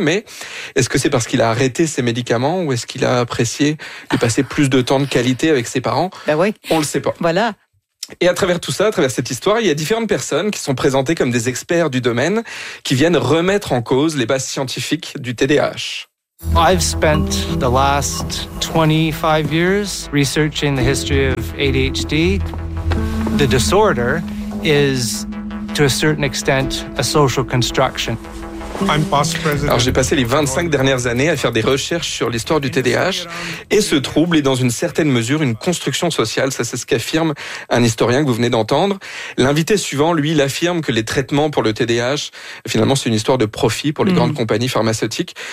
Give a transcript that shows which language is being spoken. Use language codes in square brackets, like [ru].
[fr] Mais est-ce que c'est parce qu'il a arrêté ses médicaments ou est-ce qu'il a apprécié de passer plus de temps de qualité avec ses parents? Ben oui. On le sait pas. Voilà. Et à travers tout ça, à travers cette histoire, il y a différentes personnes qui sont présentées comme des experts du domaine qui viennent remettre en cause les bases scientifiques du TDAH. [en] I've spent the last 25 years researching the history of ADHD. The disorder is to a certain extent a social construction. [fr] Alors j'ai passé les 25 dernières années à faire des recherches sur l'histoire du TDAH et ce trouble est dans une certaine mesure une construction sociale, ça c'est ce qu'affirme un historien que vous venez d'entendre. L'invité suivant, lui, il affirme que les traitements pour le TDAH, finalement c'est une histoire de profit pour les grandes compagnies pharmaceutiques.